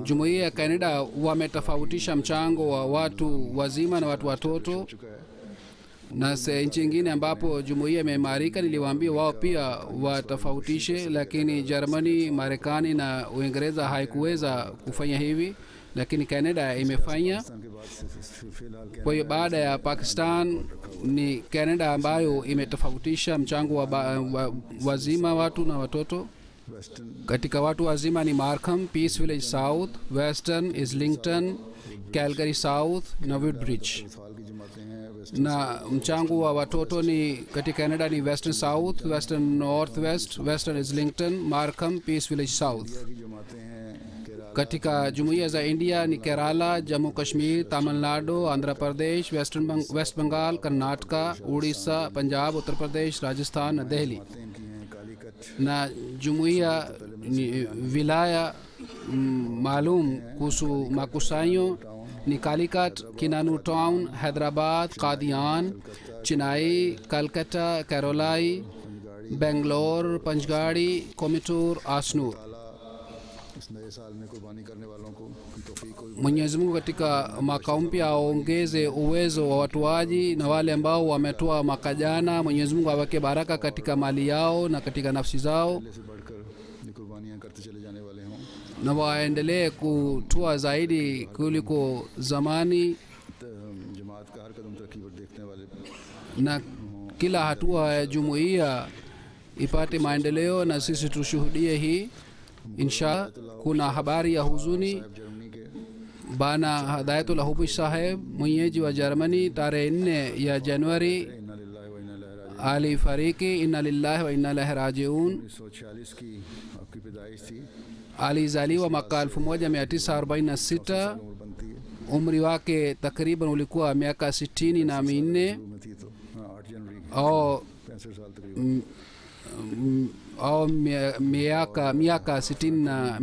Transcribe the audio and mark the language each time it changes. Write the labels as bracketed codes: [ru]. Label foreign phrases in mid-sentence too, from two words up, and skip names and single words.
[sw] jumuiya ya Canada wametofautisha mchango wa watu wazima na watu watoto, [ur] چکا ہے, [sw] na nchi nyingine ambapo jumuiya imeimarika niliwaambia wao pia watofautishe, lakini Germany, Marekani na Uingereza haikuweza kufanya hivi. lakini Canada imefanya. [ur] پاکستان کے بعد فی الحال [sw] Kwa hiyo baada ya Pakistan ni Canada ambayo imetofautisha mchango wa wazima watu na watoto. [ur] वेस्टर्न [sw] Katika watu wazima ni Markham, Peace Village South, Western, Islington, Calgary South na Woodbridge. [ur] سال کی جماعتیں ہیں ویسٹرن [sw] Na mchango wa watoto ni katika Canada ni Western South, Western Northwest, Western Islington, Markham, Peace Village South. [ur] کی جماعتیں ہیں کیرلا [sw] Katika jumuiya za India ni Kerala, Jammu Kashmir, Tamil Nadu, Andhra Pradesh, West Bengal, Karnataka, Odisha, Punjab, Uttar Pradesh, Rajasthan na Delhi. [ur] انکی ہیں کالیکٹ [sw] Na jumuiya ni wilaya maalum kuhusu makusanyo ni Calicut, Kinanu Town, Hyderabad, Qadian, Chennai, Calcutta, Karolai, Bangalore, Panchgadi, Coimbatore, Asnur. [ur] اس نئے سال میں قربانی کرنے والوں کو کی توفیق کو [sw] Mwenyezi Mungu katika mwaka mpya aongeze uwezo wa watoaji, na wale ambao wametoa mwaka jana, Mwenyezi Mungu aweke baraka katika mali yao na katika nafsi zao, [ur] سے بڑھکر یہ قربانیاں کرتے چلے جانے والے ہوں [sw] na waendelee kutoa zaidi kuliko zamani, [ur] جماعت کا ہر قدم ترقی پر دیکھنے والے [sw] na kila hatua ya jumuiya ipate maendeleo, na sisi tushuhudie hii insha. Kuna habari ya huzuni. [ur] جرمنی کے [sw] Bana Hidayatullah Hubish Saheb, mwenyeji wa Germany, tarehe 4 ya Januari [ar] إنا لله وإنا إليه راجعون [sw] alifariki. [ar] إنا لله وإنا إليه راجعون. [ur] 1946 کی آپکی پیدائش تھی [sw] Alizaliwa mwaka 1946. [ur] عمر بنتی ہے [sw] Umri wake takriban ulikuwa miaka 64 [ur] میں تھی تو ہاں 8 جنوری کی [sw] au [ur] 65 سال تقریباً [sw] au miaka 65.